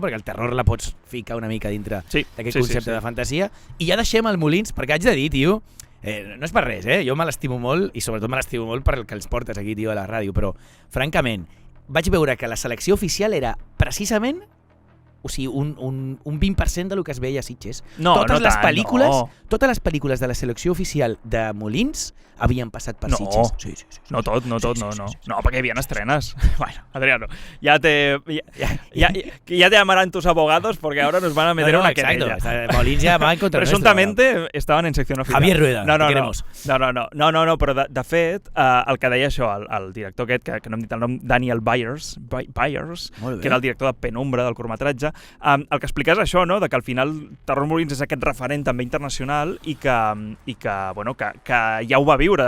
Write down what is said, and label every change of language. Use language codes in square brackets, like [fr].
[ca] Perquè el terror la pots ficar una mica dintre d'aquest concepte de fantasia, i ja deixem el Molins, perquè haig de dir, tio, no és per res, jo me l'estimo molt, i sobretot me l'estimo molt per el que els portes aquí, tio, a la ràdio, però, francament, vaig veure que la selecció oficial era precisament, o sigui, un 20% del que es veia a Sitges. Totes les pel·lícules de la selecció oficial de Molins havien passat per Sitges. Sí. No tot. No, perquè hi havia estrenes. [es] Bueno, Adriano, ya te llamarán tus abogados porque ahora nos van a meter una querella. [ca] Molins ja va en contra Presuntamente estaven en secció oficial. Javier Rueda, no, però de fet, el que deia això, el director aquest, que no hem dit el nom, Daniel Byers, que era el director de Penumbra del curtmetratge, el que explica és això, no? De que al final Terror Molins és aquest referent també internacional i que ja ho va viure.